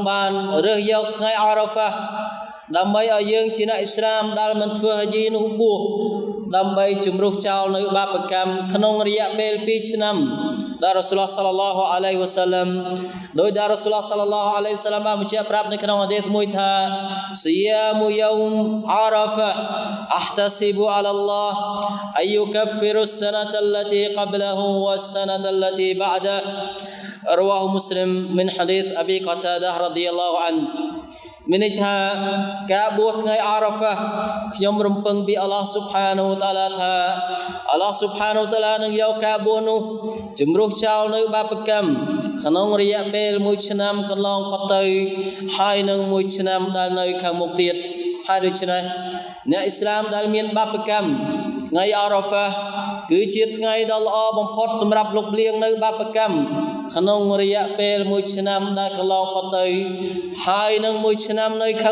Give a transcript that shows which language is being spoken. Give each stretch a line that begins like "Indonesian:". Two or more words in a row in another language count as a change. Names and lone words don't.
Khmer: បានរើសយកថ្ងៃអារ៉ាហ្វាដើម្បីឲ្យយើងជាអ្នកអ៊ីស្លាមដែលមិនធ្វើហាជីនោះបួសដើម្បីជំរុះចោលនៅបាបកម្មក្នុងរយៈពេល2ឆ្នាំដែល
Arabic: رسول صلى الله عليه وسلم
Khmer: ដោយដែល
Arabic: رسول صلى الله عليه وس
Khmer: ឡាំបានបញ្ជាក់ប្រាប់នៅក្នុងហាឌីសមួយថា
Arabic: صيام يوم عرفة أحتسب على الله أن يكفر السنة التي قبله والسنة ال
Khmer: ទីបាដះ
Arabic: رواه مسلم من حديث أبي قتادة رضي الله عنه
Khmer: មានន័យថាការបួសថ្ងៃអារ៉ាហ្វាខ្ញុំរំពឹងពី
Arabic: الله سبحانه وتعا
Khmer: ឡាថា
Arabic: الله سبحانه وتعالى
Khmer: នឹងយកការបួសនោះជំរុះចោលនៅបាបកម្មក្នុងរយៈពេល1ឆ្នាំកន្លងផុតទៅហើយនឹង1ឆ្នាំដែលនៅខាងមុខទៀតហើយដូច្នេះអ្នកអ៊ីស្លាមដែលមានបាបកម្មថ្ងៃអារ៉ាហ្វាគឺជាថ្ងៃដ៏ល្អបំផុតសម្រាប់លុបលាងនៅបាបកម្មក្នុងរយៈពេល1ឆ្នាំដែលកន្លងផុតទៅហើយនឹង1ឆ្នាំនៅខាង